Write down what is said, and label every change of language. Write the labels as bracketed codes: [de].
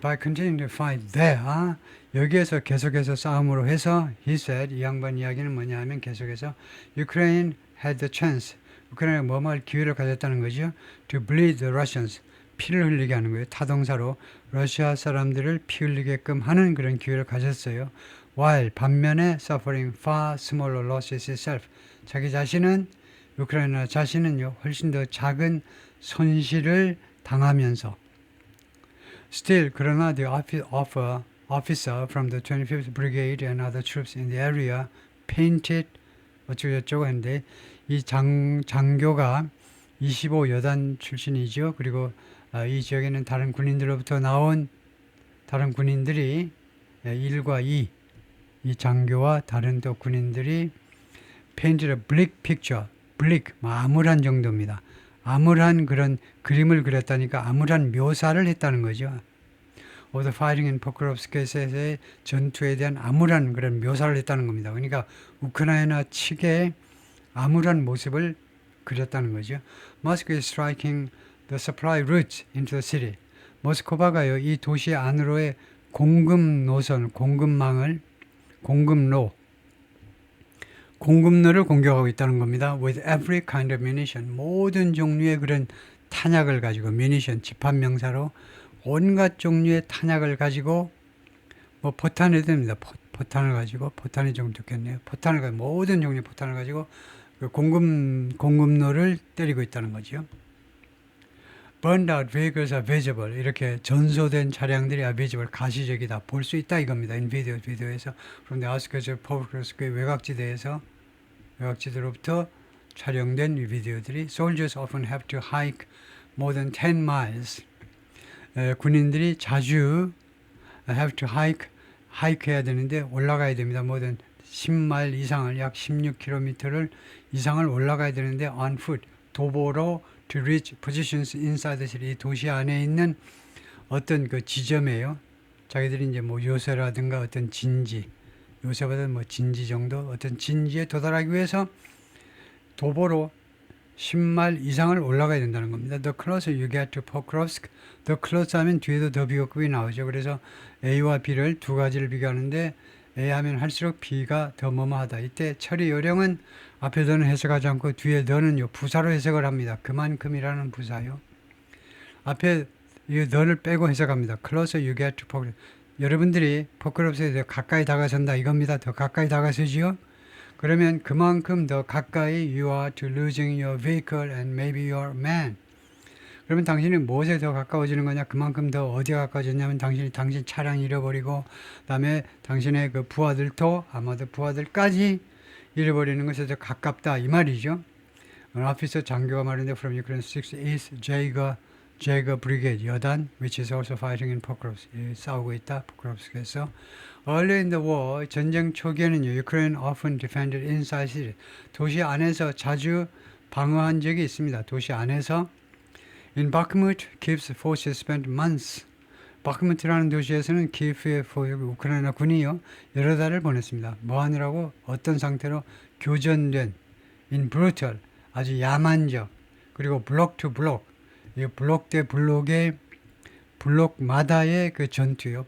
[en] By continuing to fight there, [ko] 여기에서 계속해서 싸움으로 해서 [en] he said, [ko] 이 양반 이야기는 뭐냐 하면 계속해서 [en] Ukraine had the chance, [ko] 우크라이나가 뭐뭐 할 기회를 가졌다는 거죠. [en] To bleed the Russians, [ko] 피를 흘리게 하는 거예요. 타동사로 러시아 사람들을 피 흘리게끔 하는 그런 기회를 가졌어요. [en] While [ko] 반면에 [en] suffering far smaller losses itself, [ko] 자기 자신은 우크라이나 자신은요 훨씬 더 작은 손실을 당하면서 [en] Still, [ko] 그러나 [en] the officer from the 25th Brigade and other troops in the area painted [ko] 어쩌고저쩌고 했는데 이 장교가 25여단 출신이죠. 그리고 이 지역에는 다른 군인들로부터 나온 다른 군인들이 1과 2, 이 장교와 다른 또 군인들이 [en] painted a bleak picture, [ko] bleak, 암울한 정도입니다. 암울한 그런 그림을 그렸다니까 암울한 묘사를 했다는 거죠. [en] of the fighting in [ko] Pokrovsk에서의 전투에 대한 암울한 그런 묘사를 했다는 겁니다. 그러니까 우크라이나 측의 암울한 모습을 그렸다는 거죠. [en] Moscow is striking the supply routes into the city. [ko] 모스크바가요, 이 도시 안으로의 공급 노선, 공급망을, 공급로를 공격하고 있다는 겁니다. [en] With every kind of munition. [ko] 모든 종류의 그런 탄약을 가지고, munition, 집합명사로 온갖 종류의 탄약을 가지고, 뭐 포탄이 됩니다. 포탄을 가지고, 포탄이 좀 좋겠네요. 포탄을 가지고, 모든 종류의 포탄을 가지고 그 공급로를 때리고 있다는 거죠. [en] Burned out vehicles are visible. [ko] 이렇게 전소된 차량들이 [en] are visible. [ko] 가시적이다. 볼 수 있다 이겁니다. [en] In 비디오에서 from the outskirts of Pokrovsko의 [ko] 외곽지대로부터 촬영된 이 비디오들이 [en] Soldiers often have to hike more than 10 miles. [ko] 군인들이 자주 [en] have to hike [ko] 해야 되는데 올라가야 됩니다. [en] more than 10마일 이상을 [ko] 약 16km를 이상을 올라가야 되는데 [en] on foot 도보로 to reach positions inside the city. [ko] 도시 안에 있는 어떤 그 지점이에요. 자기들이 이제 뭐 요새라든가 어떤 진지, 요새보다 뭐 진지 정도 어떤 진지에 도달하기 위해서 도보로 10마일 이상을 올라가야 된다는 겁니다. [en] The closer you get to Pokrovsk, the closer [ko] 하면 뒤에도 더 비교급이 나오죠. 그래서 A와 B를 두 가지를 비교하는데 A 하면 할수록 B가 더 뭐뭐하다. 이때 처리 요령은 앞에 더는 해석하지 않고 뒤에 더는요 부사로 해석을 합니다. 그만큼이라는 부사요. 앞에 이 더를 빼고 해석합니다. [en] Closer you get to Pokrovsk. [ko] 여러분들이 포크롭스에 더 가까이 다가선다 이겁니다. 더 가까이 다가서지요. 그러면 그만큼 더 가까이 [en] you are to losing your vehicle and maybe your man. [ko] 그러면 당신이 무엇에 더 가까워지는 거냐? 그만큼 더 어디에 가까워졌냐면 당신 차량 잃어버리고 그다음에 당신의 그 부하들도 아마도 부하들까지 잃어버리는 것에 더 가깝다 이 말이죠. 앞에서 장교가 말했는데 [en] from Ukraine 6th Jaeger Brigade 여단 which is also fighting in Pokrovsk [ko] 싸우고 있다. [en] 포크롭스크에서 Early in the war [ko] 전쟁 초기에는요 [en] Ukraine often defended inside city [ko] 도시 안에서 자주 방어한 적이 있습니다. 도시 안에서 [en] In Bakhmut, Kiev's forces spent months. [ko] 바크무트라는 도시에서는 키예프의 우크라이나 군이요 여러 달을 보냈습니다. 뭐 하느라고 어떤 상태로 교전된 [en] in brutal [ko] 아주 야만적 그리고 블록 투 블록 이 블록 대 블록의 블록마다의 그 전투요.